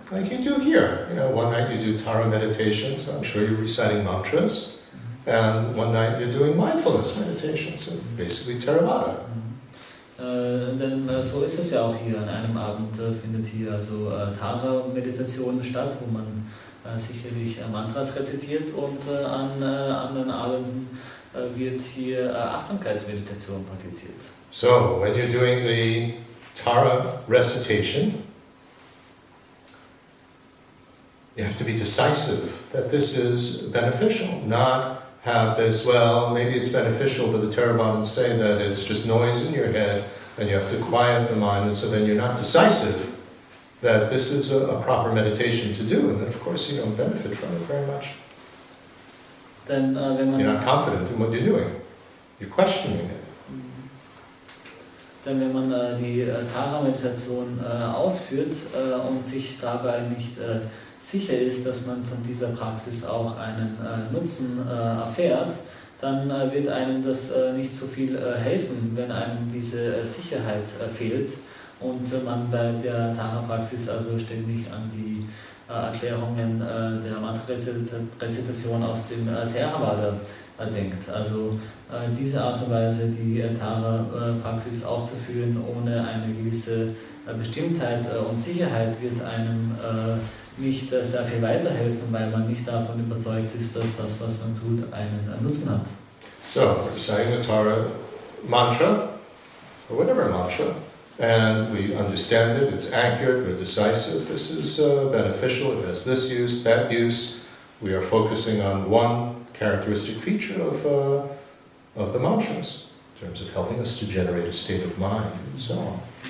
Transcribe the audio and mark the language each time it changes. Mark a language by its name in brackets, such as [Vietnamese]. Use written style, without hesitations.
[English] like you do here, one night you do Tara meditation, so I'm sure you're reciting mantras, and one night you're doing mindfulness meditation, so basically Theravada. [German] Denn so ist es ja auch hier. An einem Abend findet hier also Tara-Meditation statt, wo man sicherlich Mantras rezitiert, und an anderen Abenden wird hier Achtsamkeitsmeditation praktiziert. [English] So, when you're doing the Tara recitation, you have to be decisive that this is beneficial, not have this, well, maybe it's beneficial, but the Theravadins say that it's just noise in your head and you have to quiet the mind, and so then you're not decisive that this is a proper meditation to do, and then of course you don't benefit from it very much. [German] Denn wenn man [English] You're not confident in what you're doing. You're questioning it. [German] Denn wenn man die Tara-Meditation ausführt und sich dabei nicht sicher ist, dass man von dieser Praxis auch einen Nutzen erfährt, dann wird einem das nicht so viel helfen, wenn einem diese Sicherheit fehlt und man bei der Tara-Praxis also ständig an die Erklärungen der Mantra-Rezitation aus dem Theravada denkt. Also diese Art und Weise, die Tara-Praxis auszuführen ohne eine gewisse Bestimmtheit und Sicherheit, wird einem nicht sehr viel weiterhelfen, weil man nicht davon überzeugt ist, dass das, was man tut, einen Nutzen hat. [English] So, we're saying the Tara mantra, or whatever mantra, and we understand it, it's accurate, we're decisive, this is beneficial, it has this use, that use. We are focusing on one characteristic feature of the mantras, in terms of helping us to generate a state of mind, and so on.